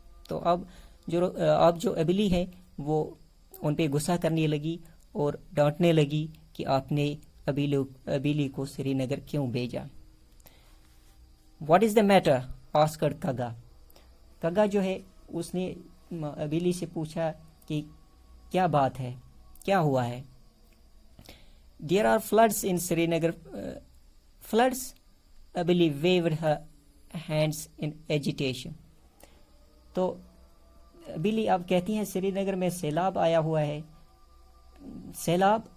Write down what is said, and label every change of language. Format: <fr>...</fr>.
<ur>تو اب جو ابیلی ہے وہ ان پہ غصہ کرنے لگی اور ڈانٹنے لگی کہ آپ نے ابیلی کو سری نگر کیوں بھیجا.</ur> <en>What is the matter Oscar کگا.</en> <ur>کگا جو ہے اس نے ابیلی سے پوچھا کہ کیا بات ہے، کیا ہوا ہے.</ur> <en>There are floods in Srinagar. Floods? Abili waved her hands in agitation.</en> <ur>تو ابیلی اب کہتی ہیں سری نگر میں سیلاب آیا ہوا ہے. سیلاب.</ur>